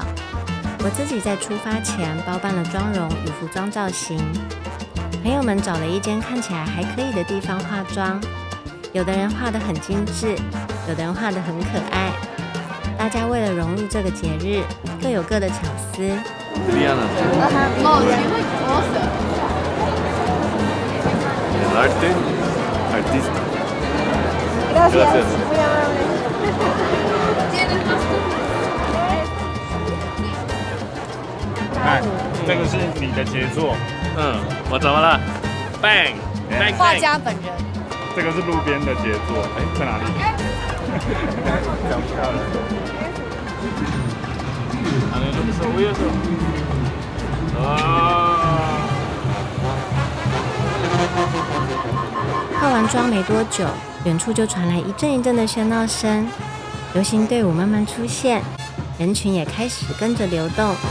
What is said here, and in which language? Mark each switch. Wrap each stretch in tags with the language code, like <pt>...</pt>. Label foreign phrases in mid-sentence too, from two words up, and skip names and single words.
<zh>我自己在出發前包辦了妝容與服裝造型，朋友們找了一間看起來還可以的地方化妝，有的人畫得很精緻，有的人畫得很可愛。大家為了融入這個節日，各有各的巧思。</zh> <es>El arte artista. Gracias.</es> <zh>看，这个是你的傑作。我怎麼了 ？Bang！畫家本人。這個是路邊的傑作。哎，在哪裡？這樣漂亮。化完妝沒多久，遠處就傳來一陣一陣的喧鬧聲，遊行隊伍慢慢出現，人群也開始跟着流動。</zh>